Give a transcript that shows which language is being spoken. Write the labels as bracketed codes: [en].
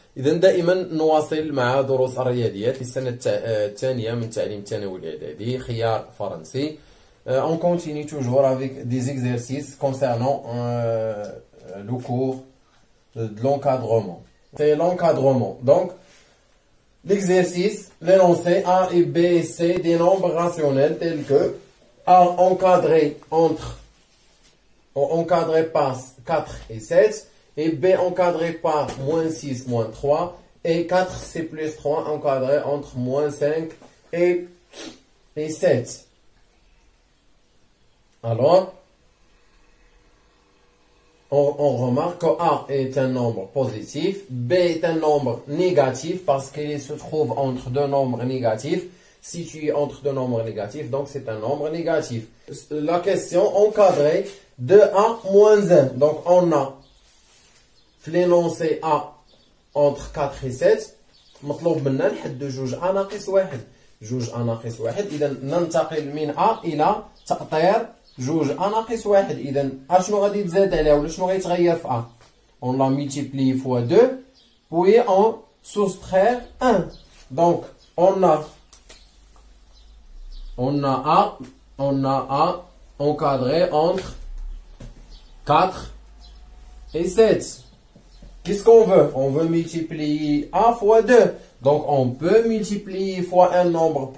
[ar] إذا دائما نواصل مع دروس الرياضيات للسنة الثانية من تعليم الثانوي الإعدادي خيار فرنسي. [fr] On continue toujours avec des exercices concernant le cours de l'encadrement. C'est l'encadrement. Donc, l'exercice, l'énoncé A et B et C des nombres rationnels tels que A encadré par 4 et 7 et B encadré par moins 6, moins 3 et 4C plus 3 encadré entre moins 5 et 7. Alors, on remarque que A est un nombre positif, B est un nombre négatif parce qu'il se trouve entre deux nombres négatifs, situé entre deux nombres négatifs, donc c'est un nombre négatif. La question encadrée de A moins 1. Donc on a l'énoncé A entre 4 et 7. [ar] مطلوب منا نحدد جوج A ناقص واحد. جوج A ناقص واحد. إذا ننتقل من A إلى تأطير جوج A ناقص واحد. إذا أشنو غادي تزاد عليها ولا شنو غيتغير في A؟ [fr] On l'a multiplié fois 2 puis on soustraire 1. Donc on a A encadré entre 4 et 7. Qu'est-ce qu'on veut? On veut multiplier A fois 2. Donc on peut multiplier fois un nombre.